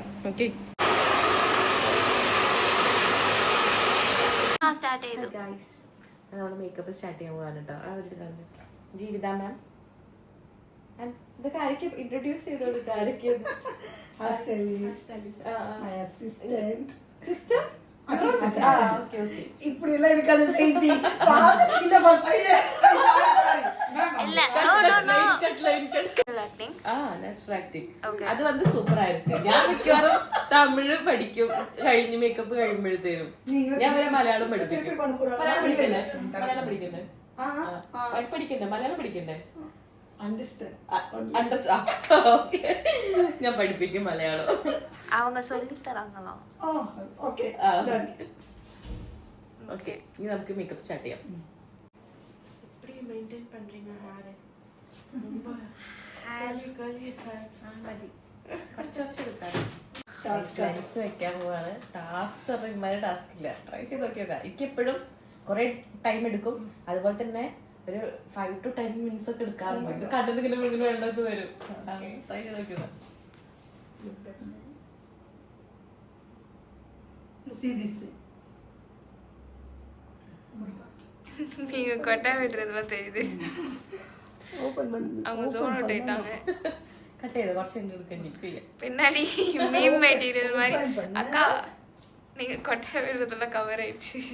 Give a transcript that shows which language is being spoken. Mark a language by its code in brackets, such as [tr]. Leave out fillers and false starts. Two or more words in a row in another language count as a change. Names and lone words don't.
[ml] ഓക്കെ, നമ്മൾ മേക്കപ്പ് സ്റ്റാർട്ട് ചെയ്യാൻ പോകാൻ കേട്ടോ. ജീവിത മാം ഇതൊക്കെ ആരൊക്കെ ഇൻട്രൊഡ്യൂസ് ചെയ്ത് കൊടുക്കുക? ആരൊക്കെ? സിസ്റ്റർ [ta] இப்படியெல்லாம் இருக்காது. [ml] അത് വന്ന് സൂപ്പർ ആയിരുന്നു. ഞാൻ മിക്കവാറും തമിഴ് പഠിക്കും കഴിഞ്ഞ് മേക്കപ്പ് കഴിയുമ്പോഴത്തേനും. ഞാൻ വരെ മലയാളം പഠിപ്പിക്കും. മലയാളം പഠിക്കണ്ടേ? മലയാളം പഠിക്കണ്ടേ? ഞാൻ പഠിപ്പിക്കും മലയാളം. [ta] அவங்க சொல்லி தராங்களா? [ml] ഓക്കേ, ഇനി നമുക്ക് മേക്കപ്പ് സ്റ്റാർട്ട് ചെയ്യാം. ലെൻസ് വെക്കാൻ പോവാണ്. ടാസ്ക് ഇമ്മാതിരി ടാസ്ക് ഇല്ല, ട്രൈ ചെയ്ത് നോക്കിയോക്ക. എനിക്ക് എപ്പോഴും കുറെ ടൈം എടുക്കും, അതുപോലെ തന്നെ ഒരു [en] 5 to 10 minutes [ml] ഒക്കെ എടുക്കാറുണ്ട്. കണ്ടെന്തെങ്കിലും വേണ്ടത് വരും. ട്രൈ ചെയ്ത് നോക്കിയോക്ക. [ta] நீங்க கொட்டா விடுறதுல தெரியுது. அவங்க சோன் விட்டுட்டாங்க. [ml] കട്ട് ചെയ്ത് കുറച്ച് [ta] பின்னாடி மீம் மெட்டீரியல் மாதிரி. அக்கா நீங்க கொட்டா விடுறதுல கவர் ஆயிடுச்சு.